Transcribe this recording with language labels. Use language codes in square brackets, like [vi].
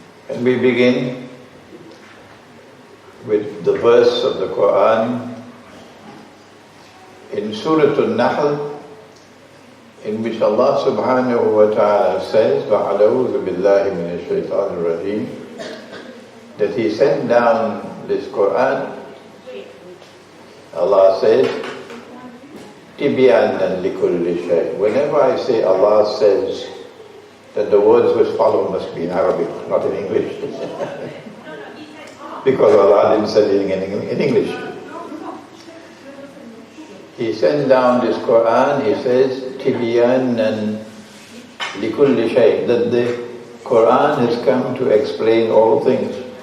[en] And we begin with the verse of the Quran in Surah Al-Nahl, in which Allah subhanahu wa ta'ala says, [ar] وَعَلَوْذُ بِاللَّهِ مِنَ الشَّيْطَانِ الرَّجِيمِ, [en] that He sent down this Quran. Allah says, [ar] تِبْيَانًا لِكُلِّ شَيْءٍ. [en] Whenever I say Allah says, then the words which follow must be in Arabic, not in English. Because Allah didn't say anything in English. He sent down this Quran, He says, [ar] تِبْيَانًا لِكُلِّ شَيْءٍ, [en] that the Quran has come to explain all things.